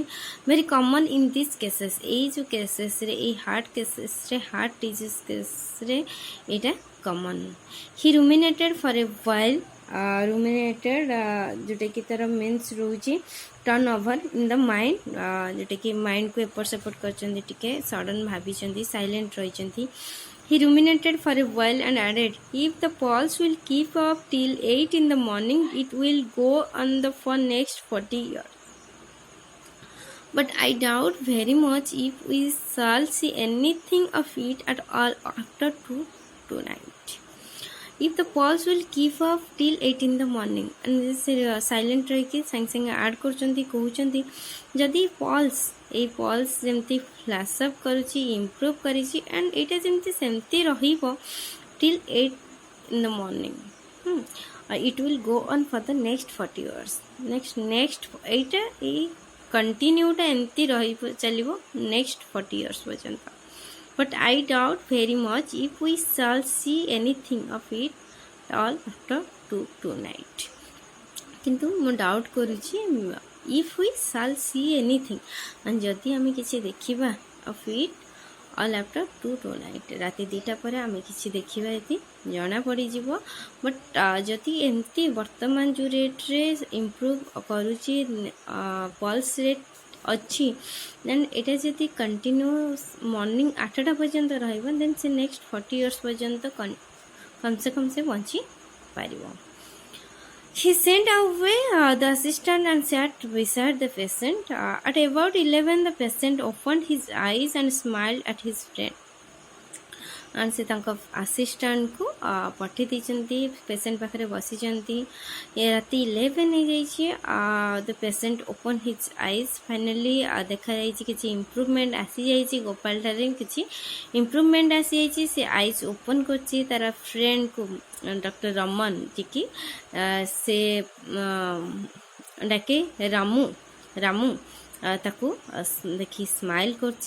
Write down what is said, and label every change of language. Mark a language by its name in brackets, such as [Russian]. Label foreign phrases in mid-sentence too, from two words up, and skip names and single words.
[English] very common in this cases, [Odia] ଏଇ ଯେଉଁ କେସେସ୍ରେ, ଏଇ ହାର୍ଟ କେସେସ୍ରେ, [English] heart disease [Odia] କେସରେ ଏଇଟା କମନ୍। [English] he ruminated for a while, ruminated [Odia] ଯେଉଁଟାକି ତାର ମିନ୍ସ ରହୁଛି [English] turn over in the mind, [Odia] ଯେଉଁଟାକି ମାଇଣ୍ଡକୁ ଏପଟ ସେପଟ କରିଛନ୍ତି, ଟିକେ ସଡ଼ନ୍ ଭାବିଛନ୍ତି, ସାଇଲେଣ୍ଟ ରହିଛନ୍ତି। [English] He ruminated for a while and added, if the pulse will keep up till 8 in the morning, it will go on for next 40 years. But I doubt very much if we shall see anything of it at all after tonight. If the pulse will keep up till 8 in the morning. And this silent [Odia] ରହିକି ସାଙ୍ଗେ ସାଙ୍ଗେ ଆଡ଼୍ କରୁଛନ୍ତି, କହୁଛନ୍ତି ଯଦି ଏଇ ପଲ୍ସ ଯେମିତି [English] flush up [Odia] କରୁଛି, ଇମ୍ପ୍ରୁଭ୍ କରିଛି, ଆଣ୍ଡ ଏଇଟା ଯେମିତି ସେମିତି ରହିବ [English] till 8 in the morning, it will go on for the next 40 years. [Odia] ନେକ୍ସଟ ଏଇଟା ଏଇ କଣ୍ଟିନ୍ୟୁଟା ଏମିତି ଚାଲିବ [English] next 40 years [Odia] ପର୍ଯ୍ୟନ୍ତ। [English] But I doubt very much if we shall see anything of it all after tonight. [Odia] କିନ୍ତୁ ମୁଁ ଡାଉଟ୍ କରୁଛି [English] if we shall see anything, [Odia] ଯଦି ଆମେ କିଛି ଦେଖିବା [English] of it all after tonight, [Odia] ରାତି 2ଟା ପରେ ଆମେ କିଛି ଦେଖିବା ଯଦି ଜଣା ପଡ଼ିଯିବ। ବଟ୍ ଯଦି ଏମିତି ବର୍ତ୍ତମାନ ଯେଉଁ ରେଟ୍ରେ ଇମ୍ପ୍ରୁଭ୍ କରୁଛି [English] pulse rate [Odia] ଅଛି, ଦେନ୍ ଏଇଟା ଯଦି [English] continue morning [Odia] 8ଟା ପର୍ଯ୍ୟନ୍ତ ରହିବ, ଦେନ୍ ସେ [English] next 40 years [Odia] ପର୍ଯ୍ୟନ୍ତ କମ୍ ସେ ବଞ୍ଚି ପାରିବ। [English] He sent away the assistant and sat beside the patient. At about 11, the patient opened his eyes and smiled at his friend. [Odia] And ସେ ତାଙ୍କ ଆସିଷ୍ଟାଣ୍ଟକୁ ପଠାଇ ଦେଇଛନ୍ତି, ପେସେଣ୍ଟ ପାଖରେ ବସିଛନ୍ତି। ରାତି 11 ହେଇଯାଇଛି। [English] the patient open his eyes, [Odia] ଫାଇନାଲି ଦେଖାଯାଇଛି କିଛି ଇମ୍ପ୍ରୁଭମେଣ୍ଟ ଆସିଯାଇଛି, ଗୋପାଳଠାରେ କିଛି ଇମ୍ପ୍ରୁଭମେଣ୍ଟ ଆସିଯାଇଛି। ସେ [English] eyes open [Odia] କରିଛି ତାର ଫ୍ରେଣ୍ଡକୁ, ଡକ୍ଟର ରମନ, ଯିଏକି ସେ ଡାକେ ରାମୁ ତାକୁ ଦେଖି ସ୍ମାଇଲ୍ କରୁଛି।